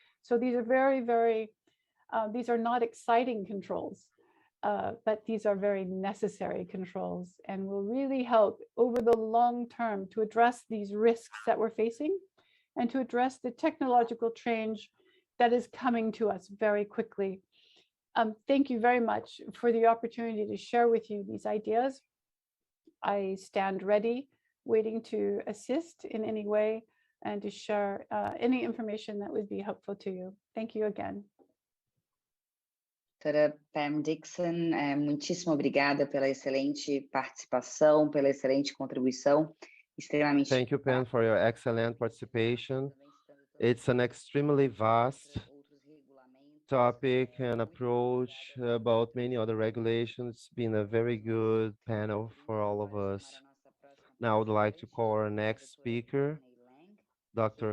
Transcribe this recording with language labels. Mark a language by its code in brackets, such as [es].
[en] So these are these are not exciting controls, but these are very necessary controls and will really help over the long term to address these risks that we're facing and to address the technological change that is coming to us very quickly. Thank you very much for the opportunity to share with you these ideas. I stand ready, waiting to assist in any way and to share any information that would be helpful to you. Thank you again. [pt] Doutora Pam Dixon, muitíssimo obrigada pela excelente participação, pela excelente contribuição, extremamente. [en] Thank you, Pam, for your excellent participation. It's an extremely vast topic and approach about many other regulations. It's been a very good panel for all of us. Now I would like to call our next speaker, Dr.